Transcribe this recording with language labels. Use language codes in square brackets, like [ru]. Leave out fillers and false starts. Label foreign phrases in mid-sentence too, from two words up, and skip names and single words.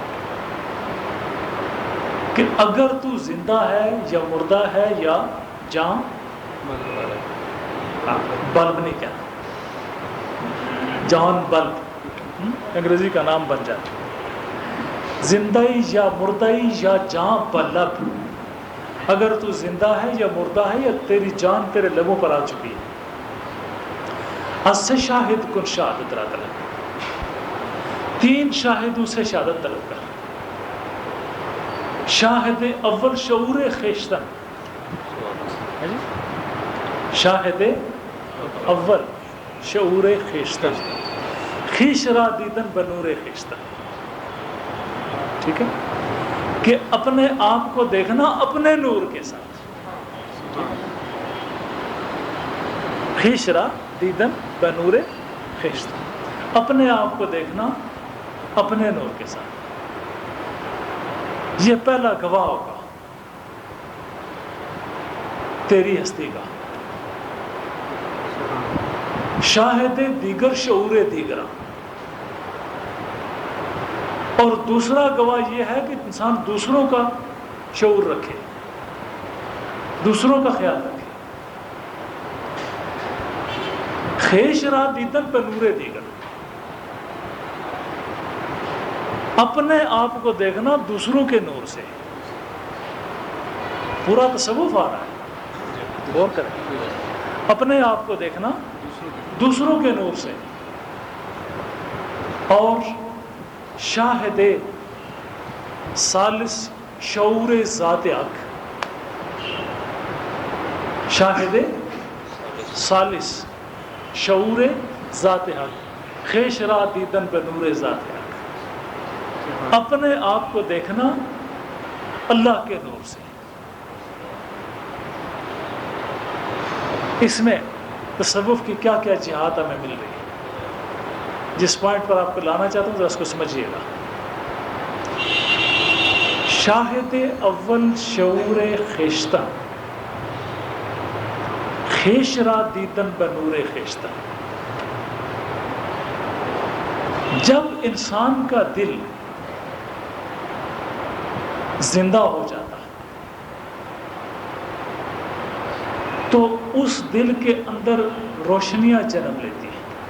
[ur] کہ اگر تو زندہ ہے یا مردہ ہے یا جاں بلب نہیں کہنا، جان بلب انگریزی کا نام بن جاتا، زندائی یا مردائی یا جاں بلب، اگر تو زندہ ہے یا مردہ ہے یا تیری جان تیرے لبوں پر آ چکی ہے۔ [fa] از سے شاہد کن شہادت را طلب، [ur] 3 شاہدوں سے شہادت طلب کر۔ [fa] شاہد اول شعور خیشتن، شاہد اول شعور خیشتن، خیش را دیدن بنور خیشتن، [ur] ٹھیک ہے؟ کہ اپنے آپ کو دیکھنا اپنے نور کے ساتھ، [fa] خیش را دیدن بنور خیشتن، [ur] اپنے آپ کو دیکھنا اپنے نور کے ساتھ۔ یہ پہلا گواہ ہوگا تیری ہستی کا۔ [fa] شاہد دیگر شعور دیگرہ، [ur] اور دوسرا گواہ یہ ہے کہ انسان دوسروں کا شعور رکھے، دوسروں کا خیال رکھے۔ [fa] خیش را دیدن پہ نور دیگر، [ur] اپنے آپ کو دیکھنا دوسروں کے نور سے۔ پورا تصوف آ رہا ہے، غور کریں، اپنے آپ کو دیکھنا دوسروں کے نور سے، [fa] اور شاہد ثالث شعور ذات حق، شاہد ثالث شعور ذات حق، خیش را دیدن بنور ذات حق، [ur] اپنے آپ کو دیکھنا اللہ کے نور سے۔ اس میں تصوف کی کیا کیا جہات ہمیں مل رہی ہے، جس پوائنٹ پر آپ کو لانا چاہتا ہوں ذرا اس کو سمجھیے گا۔ [fa] شاہد اول شعور خیشتن، خیش را دیدن بنور خیشتن، [ur] جب انسان کا دل زندہ ہو جاتا ہے تو اس دل کے اندر روشنیاں جنم لیتی ہیں،